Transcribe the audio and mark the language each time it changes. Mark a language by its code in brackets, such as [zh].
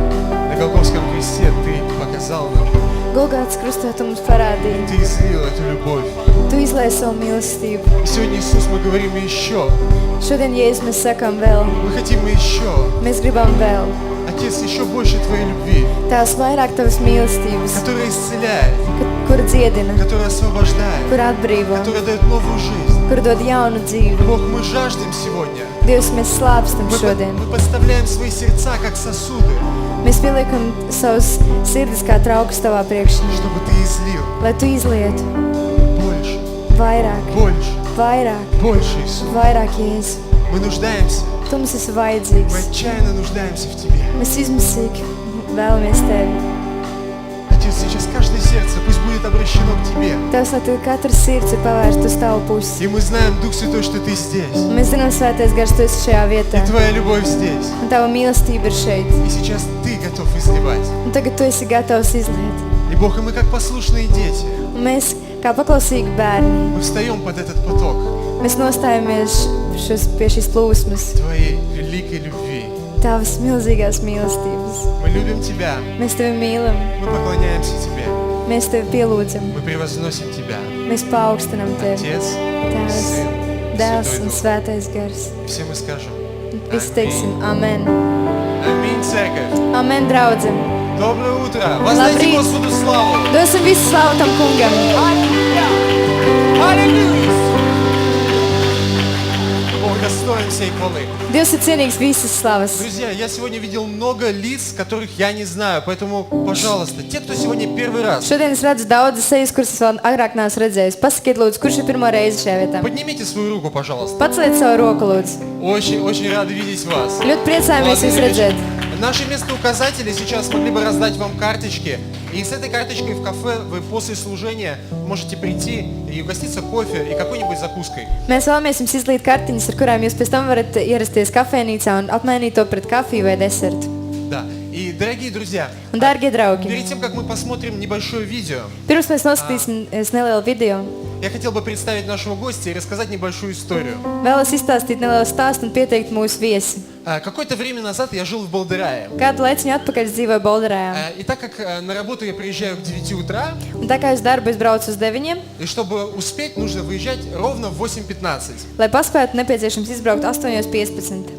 [ru] На Голгофском кресте Ты показал нам, [lv] Golgātas krustā tu mums parādīji. [ru] Ты излил эту любовь. [lv] Tu izlai savu mīlestību. [ru] И сегодня, Иисус, мы говорим еще. [lv] Šodien, Jēzus, mēs sakām vēl. [ru] Мы хотим еще. [lv] Mēs gribam vēl. [ru] Отец, еще больше Твоей любви, [lv] Tās vairāk tavas mīlestības, [ru] которая исцеляет, [lv] kur dziedina, [ru] которая освобождает, [lv] kur atbrīvo, [ru] которая дает новую жизнь. [lv] kur dod jaunu dzīvi. [ru] Бог, мы жаждем сегодня. [lv] Dievs, mēs slāpstam šodien. [ru] Мы подставляем свои сердца как сосуды, [lv] Mēs pieliekam savus sirdis kā traukus tavā priekšā, [ru] чтобы Ты излил [lv] lai tu izlietu [ru] больше, [lv] vairāk, [ru] больше, [lv] vairāk, [ru] больше, Иисус. [lv] vairāk, Jēzus. [ru] Мы нуждаемся, [lv] Tu mums esi [ru] мы [lv] vajadzīgs. [ru] отчаянно нуждаемся в Тебе. [lv] Mēs izmisīgi vēlamies tevi. [ru] Отец, сейчас каждое сердце пусть будет обращено к Тебе. [lv] Tavs, lai tu katrs sirds ir pavērsta uz tavu pusi. [ru] И мы знаем, Дух Святой, что Ты здесь. [lv] Mēs zinām, Svētais Gars, tu esi šajā vietā. [ru] И Твоя любовь здесь. [lv] Un tava mīlestība ir šeit. [ru] И сейчас Ты готов изливать. [lv] Un tagad tu esi gatavs izliet. [ru] И Бог, и мы как послушные дети, [lv] Un mēs, kā paklausīgi bērni, [ru] мы встаем под этот поток [lv] mēs nostājamies pie šīs plūsmas, [ru] Твоей великой любви. [lv] tavas milzīgās mīlestības. [ru] Мы любим Тебя, [lv] Mēs tevi mīlam, [ru] мы поклоняемся Тебе, [lv] mēs tevi pielūdzam, [ru] мы превозносим Тебя. [lv] mēs paaugstinam tevi. [ru] Отец, [lv] Tēvs, [ru] Сын, [lv] Dēls [ru] Святой [lv] un [ru] Дух. [lv] Svētais Gars. [ru] И все мы скажем [lv] Visi teiksim amen. [ru] Аминь, церковь. [lv] Amen, draudzim. [ru] Доброе утро. Воздайте [lv] Labrīt. [ru] Господу славу. [lv] Dosim visu slavu tam kungam. [ru] Аллилуйя. Бог достоин всей хвалы. [lv] Dievs ir cienīgs visas slavas. [ru] Друзья, я сегодня видел много лиц, которых я не знаю, поэтому, пожалуйста, те, кто сегодня первый раз, [lv] Šodien es redzu daudzas sejas, kuras es vēl agrāk neesmu redzējis. Pasakiet, lūdzu, kurš ir pirmo reizi šajā vietā? [ru] поднимите свою руку, пожалуйста. [lv] Paceliet savu roku, lūdzu. [ru] Очень рады видеть вас. [lv] Ļoti priecājamies jūs [ru] Владимир Ильич, [lv] redzēt. [ru] Наши местоуказатели сейчас могли бы раздать вам карточки. И с этой карточкой в кафе вы после служения можете прийти и угоститься кофе и какой-нибудь закуской. [lv] Mēs vēlamies jums izlīt kartiņas, ar kurām jūs pēc tam varat ierasties kafejnīcā un apmainīt to pret kafiju vai desertu. [ru] Да. И, дорогие друзья, [lv] Un, dārgie draugi, [ru] перед тем, как мы посмотрим небольшое видео, [lv] pirms mēs noskatīsim nelielu video, [ru] я хотел бы представить нашего гостя и рассказать небольшую историю. [lv] vēlos izstāstīt nelielu stāstu un pieteikt mūsu viesi. [ru] Какое-то время назад я жил в Болдерае. [lv] Kādu laiciņu atpakaļ es dzīvoju Bolderājā. [ru] И так как на работу я приезжаю к 9 утра, [lv] Un tā kā es darbu es braucu uz 9, [ru] и чтобы успеть, нужно выезжать ровно в 8:15. [lv] lai paspētu, nepieciešams izbraukt 8:15.